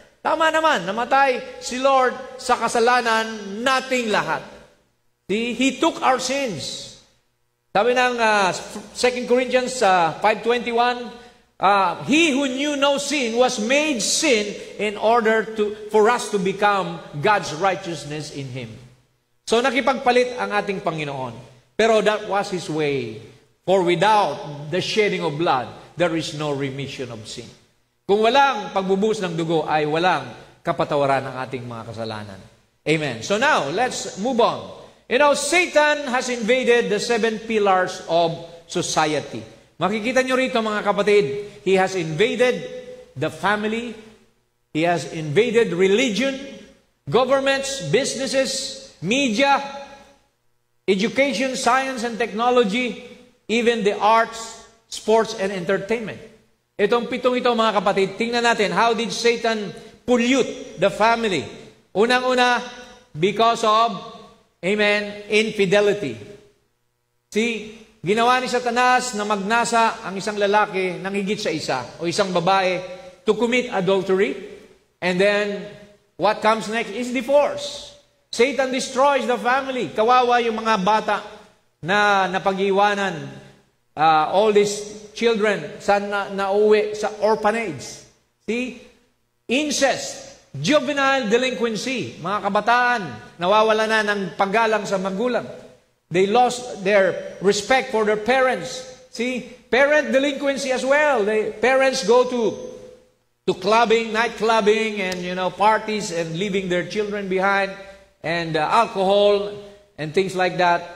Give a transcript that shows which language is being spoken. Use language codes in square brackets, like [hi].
[tl] Tama naman, namatay si Lord sa kasalanan nating lahat. [en] See, he took our sins. [tl] Sabi ng [en] 2 Corinthians 5:21, he who knew no sin was made sin in order for us to become God's righteousness in Him. [tl] So nakipagpalit ang ating Panginoon. [en] Pero that was His way. For without the shedding of blood, there is no remission of sin. [tl] Kung walang pagbubuhos ng dugo, ay walang kapatawaran ng ating mga kasalanan. [en] Amen. So now, let's move on. You know, Satan has invaded the 7 pillars of society. [tl] Makikita nyo rito, mga kapatid, [en] he has invaded the family, he has invaded religion, governments, businesses, media, education, science and technology, even the arts, sports, and entertainment. [tl] Itong pitong ito, mga kapatid, tingnan natin, [en] how did Satan pollute the family? Unang-una, because of, amen, infidelity. [tl] See, ginawa ni Satanas na magnasa ang isang lalaki ng higit sa isa o isang babae [en] to commit adultery. And then, what comes next is divorce. Satan destroys the family. [tl] Kawawa yung mga bata na napag-iwanan, [en] all these children [tl] na uwi sa orphanage. See? Incest, juvenile delinquency, mga kabataan, nawawala na ng paggalang sa magulang. [en] They lost their respect for their parents. See? Parent delinquency as well. Parents go to clubbing, night clubbing, and parties and leaving their children behind, and alcohol, and things like that.